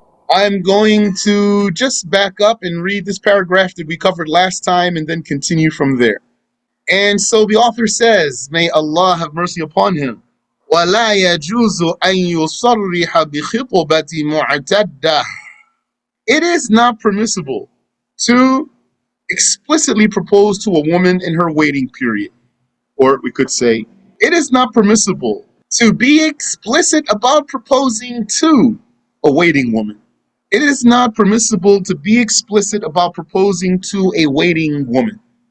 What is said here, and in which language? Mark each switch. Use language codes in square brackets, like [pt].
[en] I'm going to just back up and read this paragraph that we covered last time and then continue from there. And so the author says, may Allah have mercy upon him. [ar] ولا يجوز أن يصرح بخطبة معتدة. [en] It is not permissible to explicitly propose to a woman in her waiting period. Or we could say, it is not permissible to be explicit about proposing to a waiting woman. It is not permissible to be explicit about proposing to a waiting woman.